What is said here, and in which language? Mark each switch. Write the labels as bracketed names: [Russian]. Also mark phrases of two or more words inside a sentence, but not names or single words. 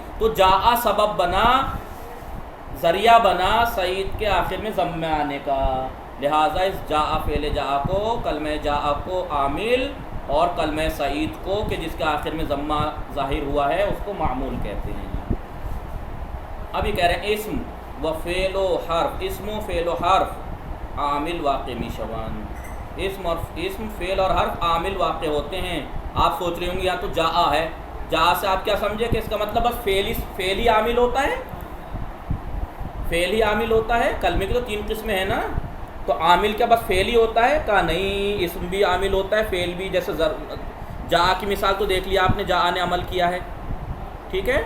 [Urdu] تو جاء سبب بنا، ذریعہ بنا سعید کے آخر میں ضمہ آنے کا، لہٰذا اس جاء فعل جاء کو، کلمہ جاء کو عامل اور کلمہ سعید کو کہ جس کے آخر میں ضمہ ظاہر ہوا ہے اس کو معمول کہتے ہیں۔ اب یہ کہہ رہے ہیں [Persian] اسم و فعل و حرف، اسم و فعل و حرف عامل واقع میشوان، [Urdu] اسم فعل اور حرف عامل واقع ہوتے ہیں۔ آپ سوچ رہے ہوں گے یہاں تو جاء ہے، جاء سے آپ کیا سمجھے کہ اس کا مطلب بس فعل ہی عامل ہوتا ہے، فعل ہی عامل ہوتا ہے؟ کلمے کی تو 3 قسمیں ہیں نا، تو عامل کیا بس فعل ہی ہوتا ہے؟ کہا نہیں، اسم بھی عامل ہوتا ہے، فعل بھی۔ جیسے جاء کی مثال تو دیکھ لیا آپ نے، جاء نے عمل کیا ہے، ٹھیک ہے؟